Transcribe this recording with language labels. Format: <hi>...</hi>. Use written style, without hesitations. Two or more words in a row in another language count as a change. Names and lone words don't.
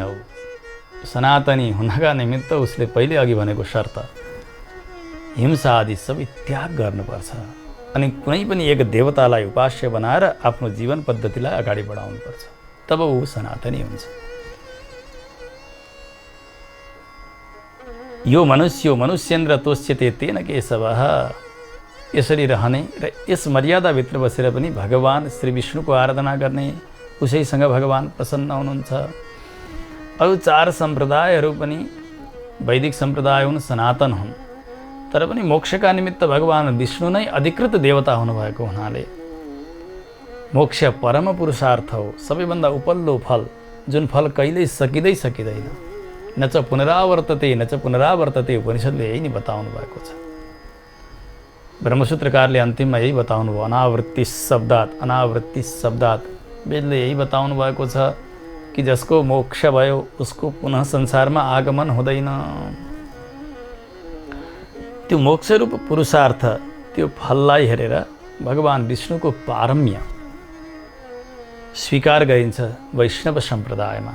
<ne>ऊ सनातनी हुनका निमित्त उसले पहिले अघि भनेको शर्त हिंसा आदि सबै त्याग गर्नुपर्छ, अनि कुनै पनि एक देवतालाई उपास्य बनाएर आफ्नो जीवन पद्धतिलाई अगाडि बढाउनुपर्छ, तब ऊ सनातनी हुन्छ।</ne> <sa>यो मनुष्यो मनुष्येन्द्र तोष्यते तेन केशवः,</sa> <ne>यसरी रहने र यस मर्यादाभित्र बसेर पनि भगवान श्री विष्णुको आराधना गर्ने, उसैसँग भगवान प्रसन्न हुनुहुन्छ। अरू 4 सम्प्रदायहरू पनि वैदिक सम्प्रदाय हुन्, सनातन हुन्, तर पनि मोक्षका निमित्त भगवान विष्णु नै अधिकृत देवता हुनुभएको हुनाले मोक्ष परम पुरुषार्थ हो, सबैभन्दा उपल्लो फल, जुन फल कहिल्यै सकिँदै सकिँदैन।</ne> <sa>न च पुनरावर्तते न च पुनरावर्तते,</sa> <ne>उपनिषद्ले यही नै बताउनु भएको छ। ब्रह्मसूत्रकारले अन्तिममा यही बताउनु भयो,</ne> <sa>अनावृत्ति शब्दात</sa> <ne>वेदले यही बताउनु भएको छ कि जसको मोक्ष भयो उसको पुनः संसारमा आगमन हुँदैन। त्यो मोक्षरूप पुरुषार्थ, त्यो फललाई हेरेर भगवान विष्णुको पारम्य स्वीकार गरिन्छ वैष्णव सम्प्रदायमा।</ne>